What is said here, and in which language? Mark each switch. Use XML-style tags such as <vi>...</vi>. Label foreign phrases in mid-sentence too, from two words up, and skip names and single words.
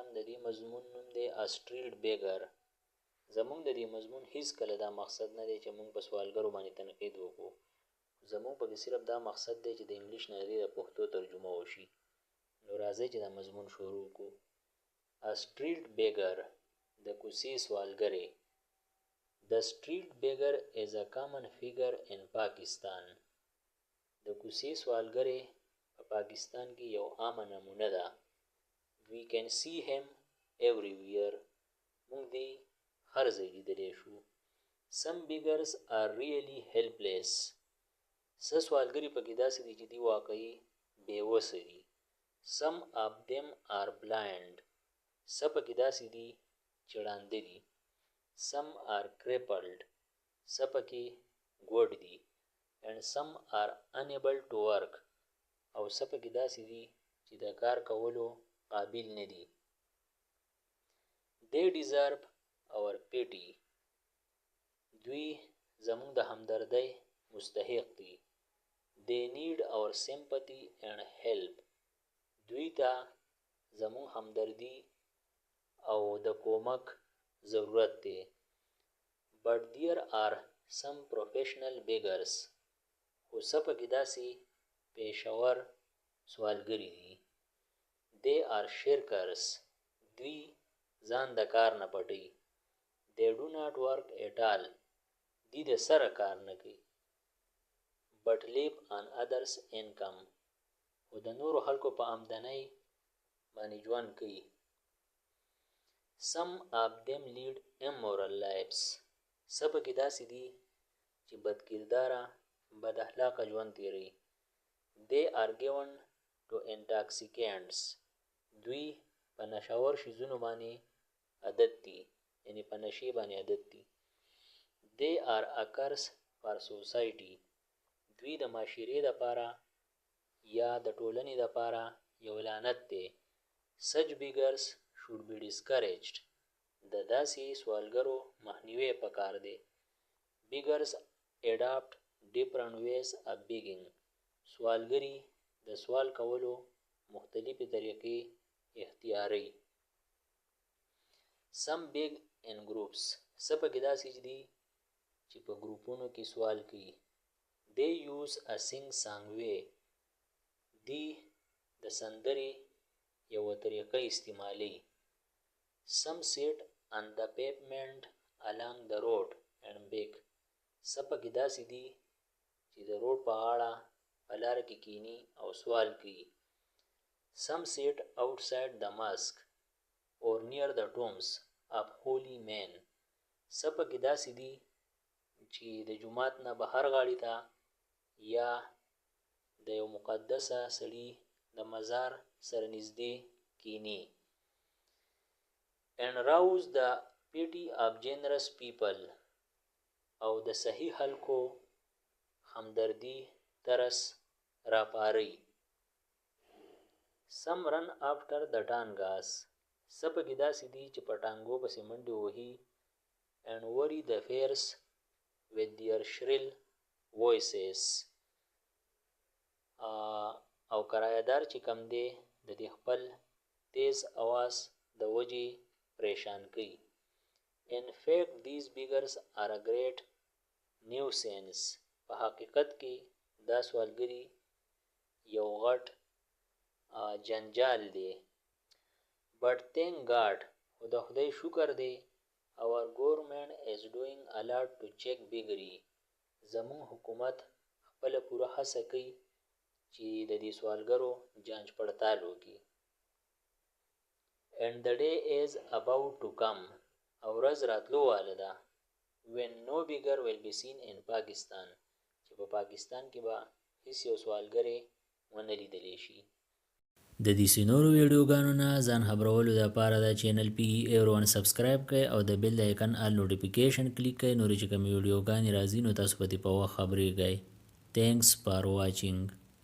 <ps>د دې مضمون نوم دی</ps> <en>street beggar.</en> <ps>زموږ د دې مضمون هیڅ کله دا مقصد نه دی چې موږ په سوالګرو باندې تنقید وکړو. زموږ پکې صرف دا مقصد دی چې د انګلیش نه د پښتو ترجمه وشي. نو راځئ چې دا مضمون شروع کړو.</ps> <en>street beggar,</en> <ps>د کوڅې سوالګری.</ps> <en>The street beggar is a common figure in Pakistan.</en> <ps>د کوڅې سوالګری په پاکستان کې یو عامه نمونه ده.</ps> <en>We can see him everywhere.</en> <ps>موږ دې هر ځای لیدلی شو.</ps> <en>Some beggars are really helpless.</en> <ps>څه سوالګري پکې داسې دي چې دي واقعي بېوسه دي.</ps> <en>Some of them are blind.</en> <ps>څه پکې داسې دي چې ړانده دي.</ps> <en>Some are crippled.</en> <ps>څه پکې ګوډ دي.</ps> <en>And some are unable to work.</en> <ps>او څه پکې داسې دي چې د کار کولو قابل نه دي.</ps> <en>They deserve our pity.</en> <ps>دوی زموږ د همدردۍ مستحق دي.</ps> <en>They need our sympathy and help.</en> <ps>دوی ته زموږ همدردي او د کومک ضرورت دی.</ps> <en>But there are some professional beggars.</en> <ps>خو څه پکې داسې پیشور سوالګری دي.</ps> <en>They are shirkers.</en> <ps>دوی ځان د کار نه پټوي.</ps> <en>They do not work at all.</en> <ps>دوی د سره کار نه کوي.</ps> <en>But live on others' income.</en> <ps>خو د نورو خلکو په آمدنۍ باندې ژوند کوي.</ps> <en>Some of them lead immoral lives.</en> <ps>څه پکې داسې دي چې بدکرداره بد اخلاقه ژوند تیروي.</ps> <en>They are given to intoxicants.</en> <ps>دوی په نشاور شیزونو باندې عادت دي. یعنی په نشې باندې عادت دي.</ps> <en>They are a curse for society.</en> <ps>دوی د معاشرې دپاره یا د ټولنې دپاره یو لعنت دی.</ps> <en>Such beggars should be discouraged.</en> <ps>د داسې سوالګرو مخنیوی پکار دی.</ps> <en>Beggars adopt different ways of begging.</en> <ps>سوالګری د سوال کولو مختلفې طریقې اختیاري.</ps> <en>Some beg in groups.</en> <ps>څه پکې داسې دي چې په ګروپونو کې سوال کوي.</ps> <en>They use a sing-song way.</en> <ps>دی د سندرې یوه طریقه استعمالي.</ps> <en>Some sit on the pavement along the road and beg.</en> <ps>څه پکې داسې دي چې د روډ په غاړه په لاره کې کینی او سوال کوي.</ps> <en>Some sit outside the mosque or near the tombs of holy men.</en> <ps>څه پکې داسې دي چې د جومات نه بهر غاړې ته یا د یو مقدسه سړي د مزار سره نږدې کینی.</ps> <en>And rouse the pity of generous people.</en> <ps>او د صحیح خلکو همدردي ترس راپاري.</ps> <en>Some run after the tangas.</en> <ps>څه پکې داسې دي چې په ټانګو پسې منډې وهي.</ps> <en>And worry the fares with their shrill voices.</en> <ps>او کرایه‌دار چې کم دی د دې خپل تیز اواز د وجې پریشان کوي.</ps> <en>In fact, these beggars are a great nuisance.</en> <ps>په حقیقت کې دا سوالګري یو غټ جنجال دی.</ps> <en>But thank God.</en> <ps>خو د خدای شکر دی.</ps> <en>Our government is doing a lot to check beggary.</en> <ps>زموږ حکومت خپله پوره هڅه کوي چې د دې سوالګرو جانچ پړتال وکړي.</ps> <en>And the day is about to come.</en> <ps>او ورځ راتلو واله ده.</ps> <en>When no beggar will be seen in Pakistan.</en> <ps>چې په پاکستان کې به هیڅ یو سوالګری ونه لیدلی شي. د دې نورو ویډیوګانو نه ځان خبرولو دپاره د چینل پی ایرون سبسکرایب کړئ او د بیل د آیکن</ps> <en>all notification</en> <ps>کلیک کړئ. نورې چې کومې ویډیوګانې راځي نو تاسو په دې په وخت خبرېږئ.</ps> <en>Thanks for watching.</en>